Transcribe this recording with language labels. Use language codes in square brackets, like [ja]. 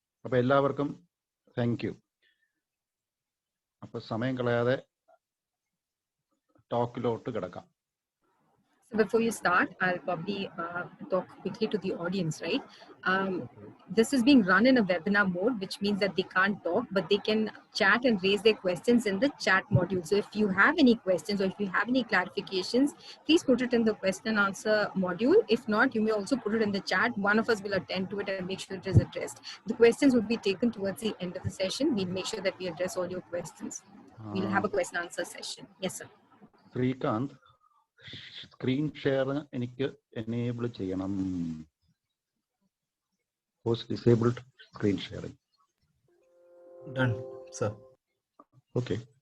[ml] അപ്പൊ എല്ലാവർക്കും [en] Thank you. [ml] അപ്പൊ സമയം കളയാതെ ടോക്കിലോട്ട് കിടക്കാം. [en] So before you start, I'll probably talk quickly to the audience, right? This is being run in a webinar mode, which means that they can't talk, but they can chat and raise their questions in the chat module. So if you have any questions or if you have any clarifications, please put it in the question and answer module. If not, you may also put it in the chat. One of us will attend to it and make sure it is addressed. The questions will be taken towards the end of the session. We'll make sure that we address all your questions. We'll have a question answer session. Yes, sir. [ml] Srikanth, screen share എനിക്ക് enable ചെയ്യണം. [en] Post disabled screen sharing. Done, sir. Okay.